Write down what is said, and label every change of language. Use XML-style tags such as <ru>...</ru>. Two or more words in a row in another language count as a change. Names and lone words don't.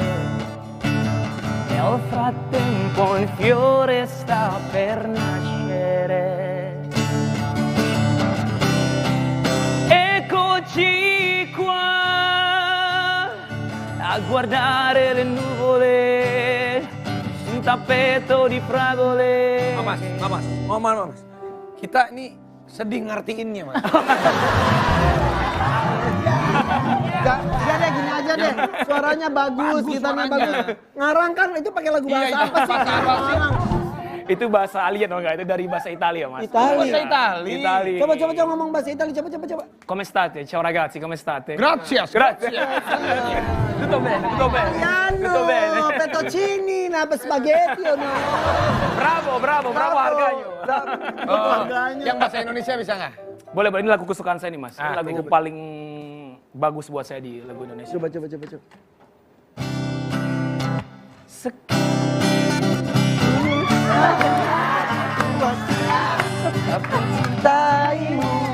<it>Nel frattempo il fiore sta per nascere. Eccoci qua a guardare le nuvole su un tappeto di fragole.</it> <id>Mas. Kita ini sedih ngertiinnya Mas. Enggak deh, gini aja deh. Suaranya bagus, gitarnya bagus. Ngarang kan itu pakai lagu bahasa Iya, apa sih? bahasa apa sih? Ngarang. Itu bahasa alien oh enggak? Itu dari bahasa Italia, Mas. Itali. Bahasa Itali. Itali. Coba ngomong bahasa Itali, coba.</id> <it>Come state? Ciao ragazzi, come state? Gracias. Grazie. Tutto bene, tutto bene. Tutto bene. Fettuccini, nah spaghetti o no?</it> <id>Bravo harganya. Yang bahasa Indonesia bisa nggak? Boleh, ini lagu kesukaan saya nih, Mas. Ini Ah, lagu paling bagus buat saya di lagu Indonesia. Coba. Cintaimu.</id>